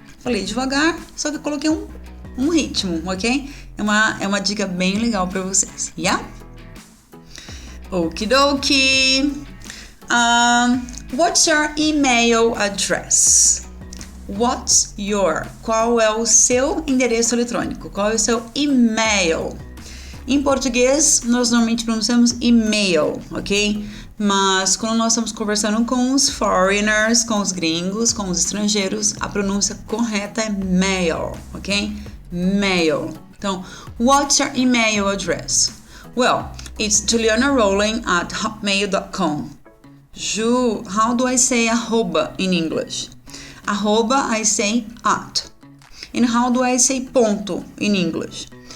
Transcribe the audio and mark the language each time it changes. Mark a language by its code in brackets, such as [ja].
[pt] Falei devagar, só que eu coloquei um ritmo, ok? É uma dica bem legal para vocês, [en] yeah? Okidoki. What's your email address? [pt] Qual é o seu endereço eletrônico? Qual é o seu e-mail? Em português, nós normalmente pronunciamos e-mail, ok? Mas quando nós estamos conversando com os foreigners, com os gringos, com os estrangeiros, a pronúncia correta é mail, ok? [en] Mail. [pt] Então, [en] what's your email address? Well, it's julianarowling@hotmail.com. Ju, how do I say arroba in English? Arroba, I say at. And how do I say ponto in English?